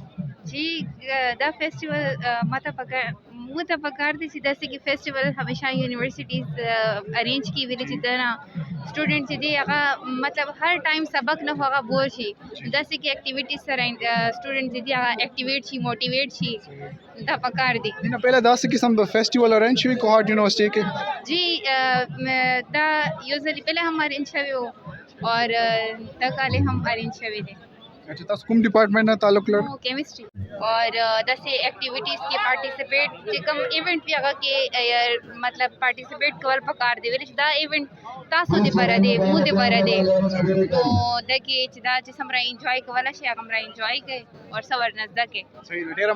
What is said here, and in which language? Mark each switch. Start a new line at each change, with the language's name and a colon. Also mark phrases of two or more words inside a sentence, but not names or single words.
Pashto: چې دا فیسټیول ماته پکار دی چې داسې کې فیسټیول همیشه
English: universities arrange
Pashto: کی ویلي چې دا سټوډنټ چې دی هغه مطلب هر ټایم سبق نه هغه بور شي، داسې کې اکټیویټیز سره سټوډنټ چې دی هغه اکټیویټ شي، موټیویټ شي، دا پکار دی. نه پہله داسې قسم د
English: festival arrange
Pashto: شوی کوهاټ یونیورسټۍ کې؟ جی دا یوزلی پہلے ہم ارینج شوی ہو اور دا کالے ہم ارینج شوی دے. اچھا تاسو کوم ډپارټمنټ نه تعلق لرئ؟ کیمسٹری اور داسې ایکټیویټیز کې پارټیسپیټ چې کوم ایونٹ وي هغه کې مطلب پارټیسپیټ کول پکار دی، ولې چې دا ایونٹ تاسو دپاره دی، موږ دپاره دی، نو دا کې چې دا چې څومره انجوای کولی شي هغه همره انجوای کوي او څه ورنه زده کوي.